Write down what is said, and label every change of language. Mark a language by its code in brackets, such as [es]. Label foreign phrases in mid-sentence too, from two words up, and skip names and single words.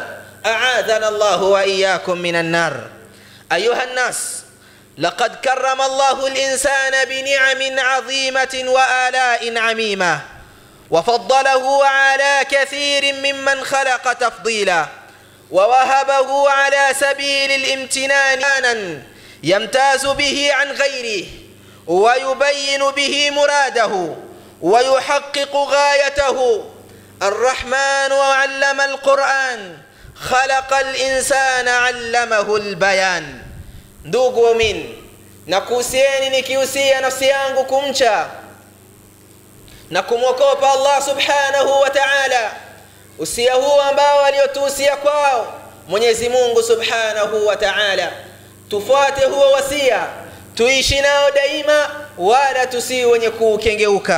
[ar] أعاذنا الله وإياكم من النار. أيها الناس، لقد كرم الله الإنسان بنعم عظيمة وآلاء عميمة وفضله على كثير ممن خلق تفضيلا ووهبه على سبيل الامتنان يمتاز به عن غيره ويبين به مراده ويحقق غايته. الرحمن علم القرآن خلق الإنسان علمه البيان. [sw] Ndugu waumini, nakuhusieni nikihusia nafsi yangu kumcha na kumwogopa Allah [ar] سبحانه وتعالى, [sw] usia huu ambao aliotuhusia kwao Mwenyezi Mungu [ar] سبحانه وتعالى. [sw] Tufuate huo wasia, tuishi nao daima, wala tusiwe wenye kukengeuka.